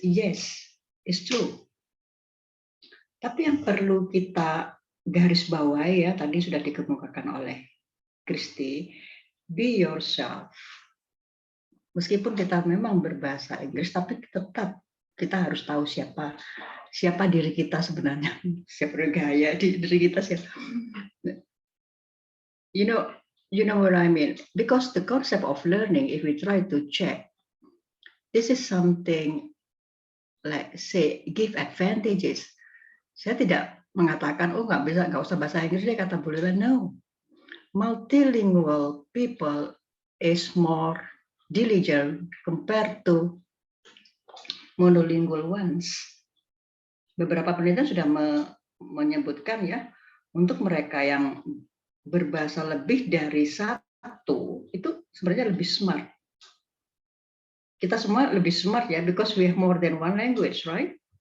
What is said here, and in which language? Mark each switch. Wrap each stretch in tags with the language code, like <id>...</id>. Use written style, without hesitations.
<en>Yes, it's true.</en> <id>Tapi yang perlu kita garis bawahi ya, tadi sudah dikemukakan oleh Kristi,</id> <en>be yourself.</en> <id>Meskipun kita memang berbahasa Inggris, tapi tetap kita harus tahu siapa diri kita sebenarnya, siapa gaya diri kita siapa.</id> <en>You know what I mean? Because the concept of learning, if we try to check, this is something like say give advantages.</en> <id>Saya tidak mengatakan, oh nggak usah bahasa Inggris deh kata Bu Lila.</id> <en>No, multilingual people is more diligent compared to monolingual ones.</en> <id>Beberapa penelitian sudah menyebutkan ya, untuk mereka yang berbahasa lebih dari satu, itu sebenarnya lebih smart. Kita semua lebih smart ya,</id> <en>because we have more than one language, right?</en>